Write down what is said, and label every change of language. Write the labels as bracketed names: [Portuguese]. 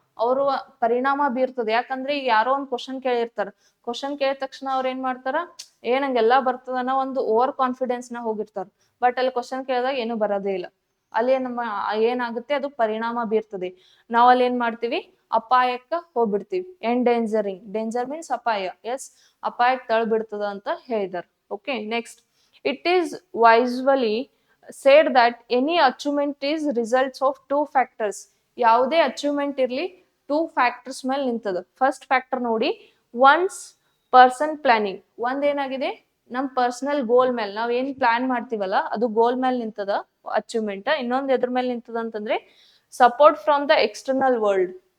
[Kannada] ಅವರು ಪರಿಣಾಮ ಬೀರ್ತದೆ. ಯಾಕಂದ್ರೆ ಈಗ ಯಾರೋ ಒಂದು ಕ್ವಶನ್ ಕೇಳಿರ್ತಾರ, ಕ್ವಶನ್ ಕೇಳಿದ ತಕ್ಷಣ ಅವ್ರ ಏನ್ ಮಾಡ್ತಾರ, ನಂಗೆಲ್ಲಾ ಬರ್ತದ ಅನ್ನೋ ಒಂದು ಓವರ್ ಕಾನ್ಫಿಡೆನ್ಸ್ ನ ಹೋಗಿರ್ತಾರ. ಬಟ್ ಅಲ್ಲಿ ಕ್ವಶನ್ ಕೇಳಿದಾಗ ಏನು ಬರೋದೇ ಇಲ್ಲ. ಅಲ್ಲಿ ನಮ್ಮ ಏನಾಗುತ್ತೆ, ಅದು ಪರಿಣಾಮ ಬೀರ್ತದೆ. ನಾವ್ ಅಲ್ಲಿ ಏನ್ ಮಾಡ್ತೀವಿ, ಅಪಾಯಕ್ಕ ಹೋಗ್ಬಿಡ್ತೀವಿ. ಎಂಡೇಂಜರಿಂಗ್, ಡೇಂಜರ್ ಮೀನ್ಸ್ ಅಪಾಯ. ಎಸ್, ಅಪಾಯಕ್ಕೆ ತಳ್ಬಿಡ್ತದ ಅಂತ ಹೇಳಿದಾರೆ. [English] Okay, next, it is wisely said that any achievement is results of two factors. [Kannada] ಯಾವುದೇ ಅಚೀವ್ಮೆಂಟ್ ಇರ್ಲಿ ಟೂ ಫ್ಯಾಕ್ಟರ್ಸ್ ಮೇಲೆ ನಿಂತದ. [English] First factor ನೋಡಿ, one's person planning. [Kannada] ಒಂದೇನಾಗಿದೆ, ನಮ್ ಪರ್ಸನಲ್ ಗೋಲ್ ಮೇಲೆ ನಾವ್ ಏನ್ ಪ್ಲಾನ್ ಮಾಡ್ತೀವಲ್ಲ ಅದು ಗೋಲ್ ಮೇಲೆ ನಿಂತದ ಅಚೀವ್ಮೆಂಟ್. ಇನ್ನೊಂದ್ ಎದ್ರ ಮೇಲೆ ನಿಂತದ ಅಂತಂದ್ರೆ [English] Support from the external world.